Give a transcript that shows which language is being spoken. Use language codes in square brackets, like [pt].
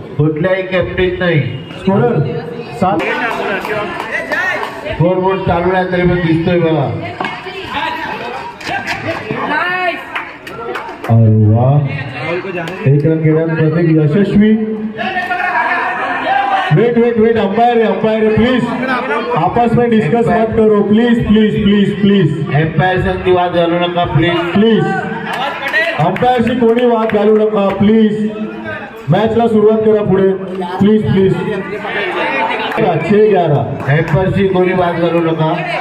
[mr] कुठल्याही कॅप्टन नाही. Scorer 7. Scoreboard चालू आहे तरी पण दिसतोय बघा. अरे वा, 1 रन घेण्यात प्रत्येक यशस्वी. [hi] वेट वेट वेट, अंपायर है प्लीज, आपस में डिस्कस मत करो please please please please. [mr] Empire संगती वाद घालू नका प्लीज. प्लीज अंपायरशी कोणी वाद घालू नका प्लीज. मॅचला सुरुवात करा पुढे प्लीज प्लीज. 6-11. एम्पायरशी कोणी वाद घालू नका.